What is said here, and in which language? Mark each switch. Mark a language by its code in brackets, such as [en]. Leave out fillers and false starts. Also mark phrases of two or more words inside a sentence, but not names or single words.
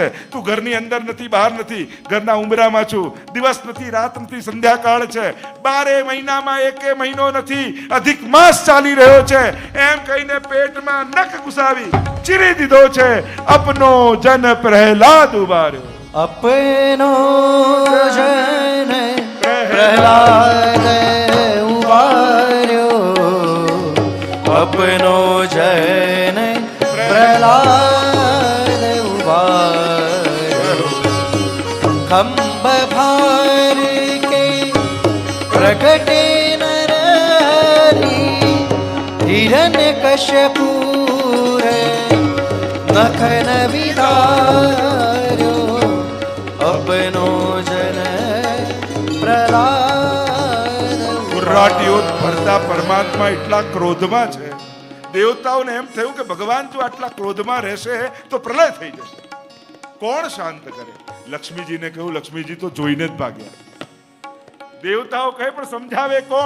[gu] તું ઘરની અંદર નથી, બહાર નથી, ઘરના ઉંબરામાં છું. દિવસ નથી, રાત નથી, સંધ્યાકાળ છે. 12 મહિનામાં 1 મહિનો નથી, અધિક માસ ચાલી રહ્યો છે. એમ કહીને પેટમાં નખ ઘુસાવી ચીરી દીધો છે. [hi] अपनो जन प्रहलाद उबार्यो, अपनो जन प्रहलाद उबार्यो, अपनो जन प्रहलाद उबार्यो. खंभ भार के प्रगटे नर हरि, हिरण्यकश्यपु नखन विदार्यो, अपनो जन प्रहलाद. [gu] ગુર્રાટીઓ ભરતા પરમાત્મા એટલા ક્રોધમાં છે, દેવતાઓને એમ થયું કે ભગવાન જો આટલા ક્રોધમાં રહેશે તો પ્રલય થઈ જશે, કોણ શાંત કરે? લક્ષ્મીજીને કહ્યું, લક્ષ્મીજી તો જોઈને જ ભાગ્યા. દેવતાઓ કહે, પણ સમજાવે કોણ?